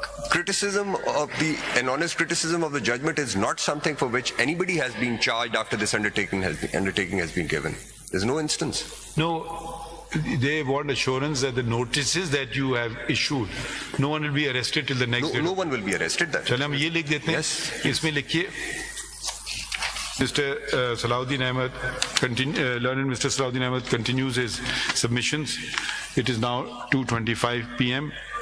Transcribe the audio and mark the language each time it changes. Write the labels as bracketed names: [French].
[English] Criticism of an honest criticism of the judgment is not something for which anybody has been charged after this undertaking has been given. There's no instance. No, they want assurance that the notices that you have issued, no one will be arrested till the next day. No one will be arrested then. [Urdu] चलिए हम ये लिख देते हैं. [English] Yes. [Urdu] इसमें लिखिए Mr. [English] Salahuddin Ahmed, learned Mr. Salahuddin Ahmed continues his submissions. It is now 2:25 p.m.